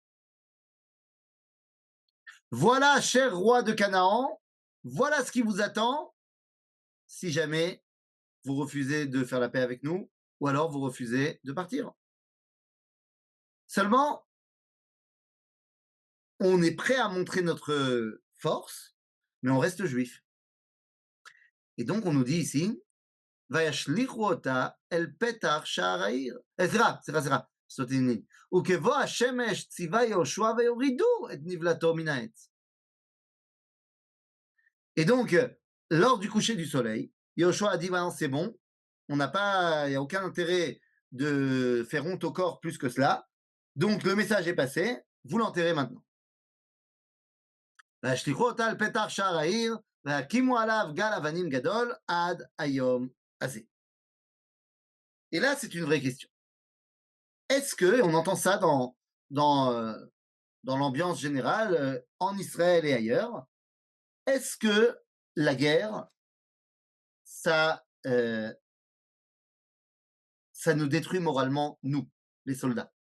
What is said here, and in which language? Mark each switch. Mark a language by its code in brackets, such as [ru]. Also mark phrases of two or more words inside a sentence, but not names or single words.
[fr] Voilà, cher roi de Canaan, voilà ce qui vous attend si jamais vous refusez de faire la paix avec nous ou alors vous refusez de partir. Seulement, on est prêt à montrer notre force, mais on reste juif. Et donc, on nous dit ici, [he] וישליכו אותה אל פתח שער העיר. סליחה, סוטי. וכבוא השמש ציווה יהושע ויורידו את נבלתו מן העץ. [fr] Et donc, lors du coucher du soleil, Yoshua a dit, bah non, c'est bon, il n'y a aucun intérêt de faire honte au corps plus que cela. Donc, le message est passé, vous l'enterrez maintenant. [he] וישליכו אותה אל פתח שער העיר, והקימו עליו גל אבנים גדול עד היום הזה. [fr] Et là, c'est une vraie question. Est-ce que, et on entend ça dans l'ambiance générale, en Israël et ailleurs, est-ce que la guerre, ça nous détruit moralement, nous, les soldats?